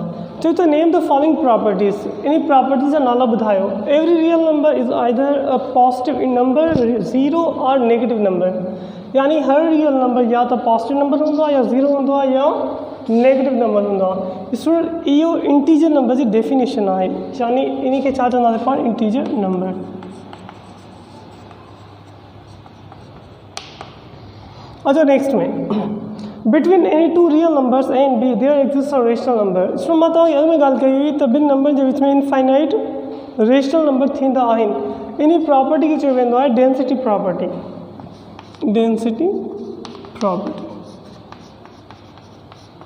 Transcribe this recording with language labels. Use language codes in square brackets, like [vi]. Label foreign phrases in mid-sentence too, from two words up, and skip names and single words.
[sd] चयो त [en] name the following properties, [sd] इन प्रॉपर्टीज़ जा नाला ॿुधायो। [en] every real number is either a positive in number, zero or negative number. [sd] यानी हर [en] real number [sd] या तो [en] positive number [sd] हूंदो आहे, या ज़ीरो हूंदो आहे, या [en] negative number [sd] हूंदो आहे। स्टूडेंट, इहो [en] integer number [sd] जी डेफिनेशन आहे, यानी इन खे छा चवंदासीं पाण, [en] integer number. अच्छा, नेक्स्ट में between any two real numbers a and b there exist a rational number. [sd] इसमें मां तव्हांखे अॻु में ॻाल्हि कई हुई त ॿिनि नंबर जे विच में [en] infinite rational number [sd] थींदा आहिनि। इन प्रॉपर्टी खे चयो वेंदो आहे [en] density property. density property